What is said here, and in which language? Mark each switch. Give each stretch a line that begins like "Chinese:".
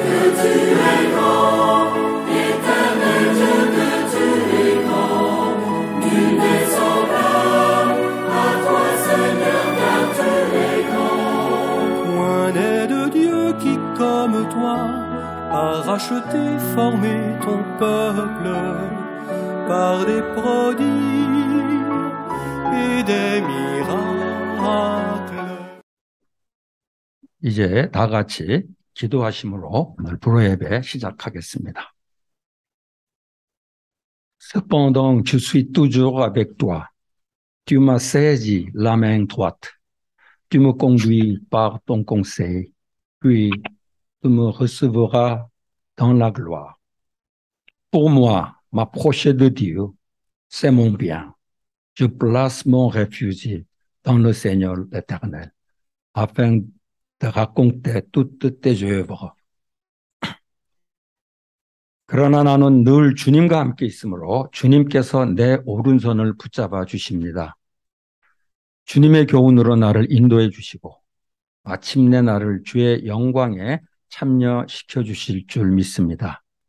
French: Que tu es grand, éternel Dieu, que tu es grand, nul n'est semblable à toi, Seigneur, car tu es grand. Point n'est de Dieu qui, comme toi, a racheté, formé ton peuple par des prodiges et des miracles.
Korean: 이제 다 같이 기도하심으로 오늘 불호 예배 시작하겠습니다.
French: Cependant, je suis toujours avec toi. Tu m'as saisi la main droite. Tu me conduis par ton conseil, puis tu me recevras dans la gloire. Pour moi, m'approcher de Dieu, c'est mon bien. Je place mon refuge dans le Seigneur l'Éternel, afin de raconter toutes tes œuvres.
Korean: 그러나 나는 늘 주님과 함께 있으므로 주님께서 내 오른손을 붙잡아 주십니다. 주님의 교훈으로 나를 인도해 주시고 마침내 나를 주의 영광에 참여시켜 주실 줄 믿습니다.